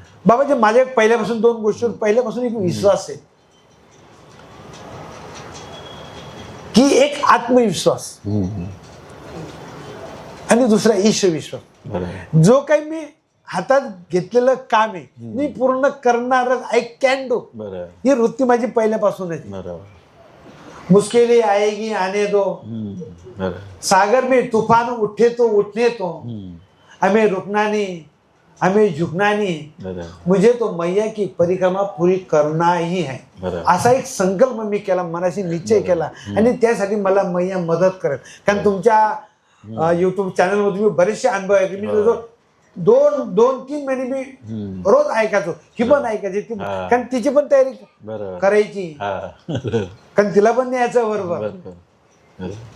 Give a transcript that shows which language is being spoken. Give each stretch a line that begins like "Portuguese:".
Marathi: बाबाजी माझ्या एक पहिल्यापासून 2 गोष्टीवर पहिल्यापासून एक विश्वास आहे, की एक आत्मविश्वास आणि दुसरा ईश्वरविश्वास. जो काही मी हातात घेतलेलं काम आहे मी पूर्ण करणारच.
English: I can do.
Marathi: ही वृत्ती माझी पहिल्यापासूनच.
Hindi: मुश्किलें आएगी आने दो, सागर में तूफान उठे तो उठने दो, हमें रुकना नहीं, हमें झुकना नहीं, मुझे तो मैया की परिक्रमा पूरी करना ही है.
Marathi: असा एक संकल्प मी केला, मनाशी निश्चय केला. आणि त्यासाठी मला मैया मदत करेल. कारण तुमच्या युट्यूब चॅनलमध्ये मी बरेचसे अनुभव आहेत. मी 2-3 महिने मी रोज ऐकायचो, ही पण ऐकायची, कारण तिची पण तयारी करायची, कारण तिला पण न्यायचं बरोबर.